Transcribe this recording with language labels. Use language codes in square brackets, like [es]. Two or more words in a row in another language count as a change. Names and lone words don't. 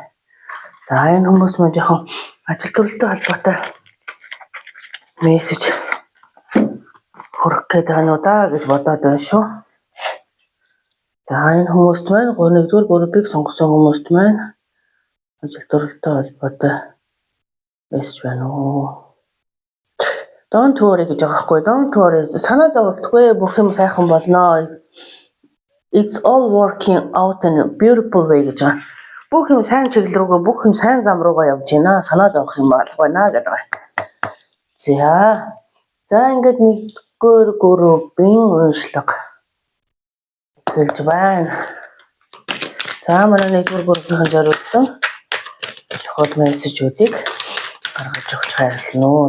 [mn] За энэ хүмүүс маань жоохон ажил төрөлтэй холбоотой мессеж хүргэх гээд байна уу да гэж бодоод байна шүү. За энэ хүмүүст маань 1-р группыг сонгосон хүмүүст маань ажил төрөлтэй холбоотой мессеж байна уу. [en] Don't worry [mn] гэж байгаа хгүй. [en] Don't worry. [mn] Санаа зовлтгүй, бүх юм сайхан болно. [en] It's all working out in a beautiful way [mn] гэж байгаа. Бүх юм сайн чиглэл рүүгээ, бүх юм сайн зам руугаа явж байна. Санаа зовох юм алах байна гэдэг байгаа. За ингээд 1-р группийн уншлага эхэлж байна. За манай 1-р группийн зориулсан чухал мессежүүдийг гаргаж өгч хайрлана уу.